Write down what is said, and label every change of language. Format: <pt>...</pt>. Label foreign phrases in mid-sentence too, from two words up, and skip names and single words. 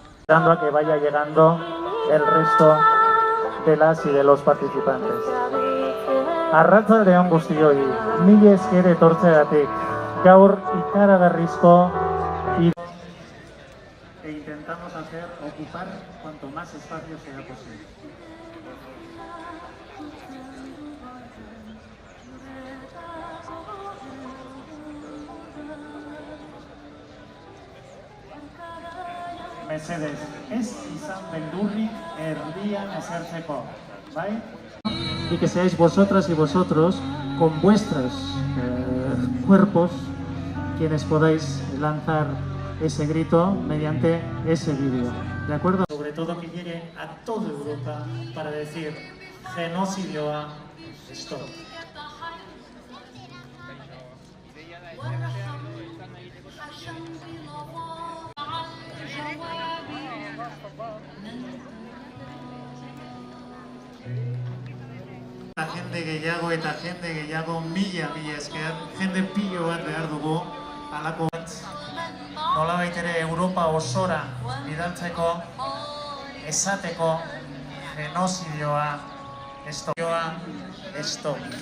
<es>esperando a que vaya llegando el resto de las y de los participantes.</es> <eu>Arratsaldeon guztioi, mila esker etortzeagatik. Gaur ikaragarrizko</eu> <es>e intentamos hacer ocupar cuanto más espacio sea posible.</es> <eu>Mesedez, ez izan beldurrik erdian esertzeko,</eu> <es>¿vale? Y que seáis vosotras y vosotros con vuestros cuerpos quienes podáis lanzar ese grito mediante ese vídeo, ¿de acuerdo? Sobre todo que llegue a toda Europa para decir</es> <eu>genozidioa stop. Jende gehiago, mila esker, jende pilo bat behar dugu, halako bat, nolabait ere Europa osora bidaltzeko, esateko, genozidioa, stop.</eu>